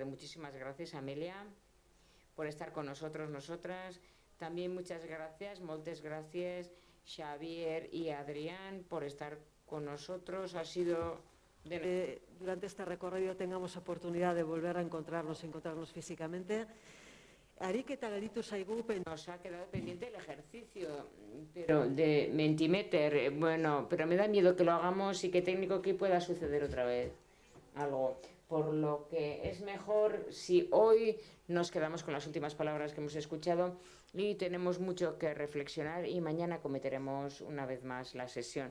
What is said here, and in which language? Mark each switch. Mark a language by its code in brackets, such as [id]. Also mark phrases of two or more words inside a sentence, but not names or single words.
[es] Muchísimas gracias, Amelia, por estar con nosotros, nosotras. También muchas gracias, moltes gracias, Xavier y Adrián, por estar con nosotros. Ha sido... durante este recorrido tengamos oportunidad de volver a encontrarnos físicamente. [eu] Ariketa gelditu zaigu. [es] Nos ha quedado pendiente el ejercicio, pero de Mentimeter, bueno, pero me da miedo que lo hagamos y que técnico que pueda suceder otra vez algo. Por lo que es mejor si hoy nos quedamos con las últimas palabras que hemos escuchado y tenemos mucho que reflexionar y mañana cometeremos una vez más la sesión.